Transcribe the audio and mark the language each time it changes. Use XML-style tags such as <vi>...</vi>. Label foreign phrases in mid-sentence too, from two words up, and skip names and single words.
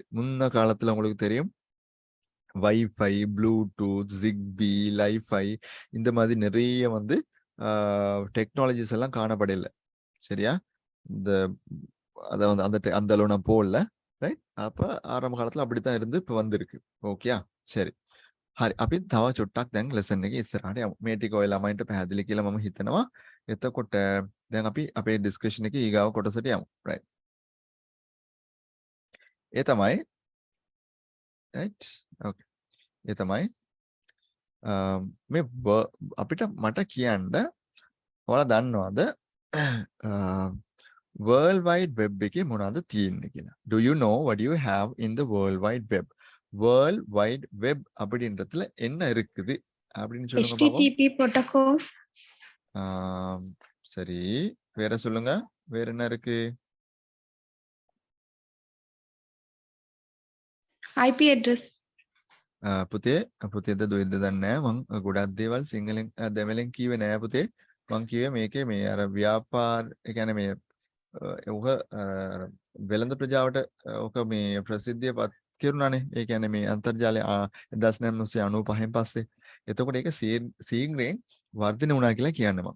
<ta>முன்ன காலத்துல உங்களுக்கு தெரியும் வைஃபை ப்ளூடூத் ஜிக்பி லைஃபை இந்த மாதிரி நிறைய வந்து டெக்னாலஜிஸ் எல்லாம் காணப்படல சரியா இந்த அதை வந்து அந்த அளவு நான் போடல ரைட் அப்ப ஆரம்ப காலத்துல அப்படித்தான் இருந்து இப்ப வந்திருக்கு ஓகே சரி</ta> <si>හරි අපි තව චුට්ටක් දැන් ලෙසන් එකේ ඉස්සරහට යමු මේ ටික ඔය ළමයින්ට පැහැදිලි කියලා මම හිතනවා එතකොට දැන් අපි අපේ ඩිස්කෂන් එකේ ඊගාව කොටසට යමු</si> <ta>right</ta> <si>ඒ තමයි</si> <en>right okay</en> <si>ඒ තමයි මේ අපිට මට කියන්න ඔයාලා දන්නවද World Wide Web එකේ මොනවද තියෙන්නේ කියලා</si> <en>do you know what you have in the World Wide Web</en> <si>World Wide Web</si> <ta>அப்படின்றதுல என்ன இருக்குது அப்படின்னு சொல்லுங்க பாப்போம்</ta> <en>HTTP protocol</en> <ta>சரி வேற சொல்லுங்க வேற என்ன இருக்கு</ta> <en>IP address</en> <si>පුතේ දුයිද දන්නේ මං ගොඩක් දේවල් සිංහලෙන් දෙමළෙන් කිව්වේ නෑ පුතේ මං කිව්වේ මේකේ මේ අර ව්‍යාපාර ඒ කියන්නේ මේ ඔක වෙළඳ ප්‍රජාවට ඔක මේ ප්‍රසිද්ධිය පත් කෙරුණානේ ඒ කියන්නේ මේ අන්තර්ජාලය 1995න් පස්සේ එතකොට ඒක සීග්‍රයෙන් වර්ධනය වුණා කියලා කියන්නේ මම.</si>